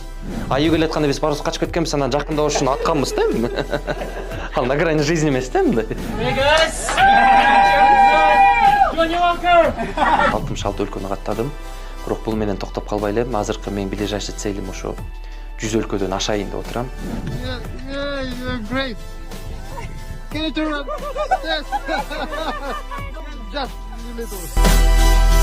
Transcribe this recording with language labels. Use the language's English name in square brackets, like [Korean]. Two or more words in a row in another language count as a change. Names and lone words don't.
[Kyrgyz] Аю келе атканда биз барыбыз качып кеткенбиз, анан жакындап ушуну атканбыз да. Ал [Russian] на грани жизни [Kyrgyz] эмес да мындай. 66 өлкөнү каттадым. Бирок бул менен токтоп калбай элем. Азыркы менин [Russian] ближайший целим [Kyrgyz] ошо 100 өлкөдөн ашайын деп отурам. [English] You're great. Can you turn up? Yes. Just a little.